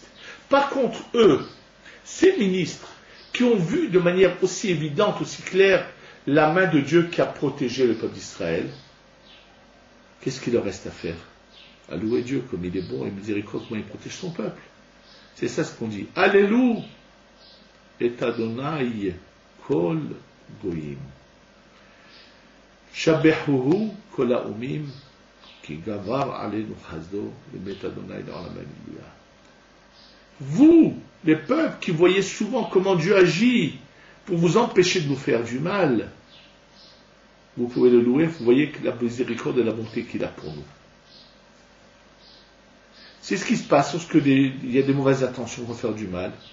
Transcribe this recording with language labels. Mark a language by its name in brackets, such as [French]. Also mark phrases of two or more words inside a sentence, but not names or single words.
[French] Par contre, eux, ces ministres, qui ont vu de manière aussi évidente, aussi claire, la main de Dieu qui a protégé le peuple d'Israël, qu'est-ce qu'il leur reste à faire? À louer Dieu comme il est bon et miséricordieux, comment il protège son peuple. C'est ça ce qu'on dit. [Hebrew] הללויה את ה' כל גוים. שבחוהו כל האמים כי גבר עלינו חסדו את ה' לעולם הללויה. [French] Vous, les peuples qui voyez souvent comment Dieu agit pour vous empêcher de nous faire du mal, vous pouvez le louer, vous voyez la miséricorde et la bonté qu'il a pour nous. C'est ce qui se passe lorsqu'il y a des mauvaises intentions pour faire du mal.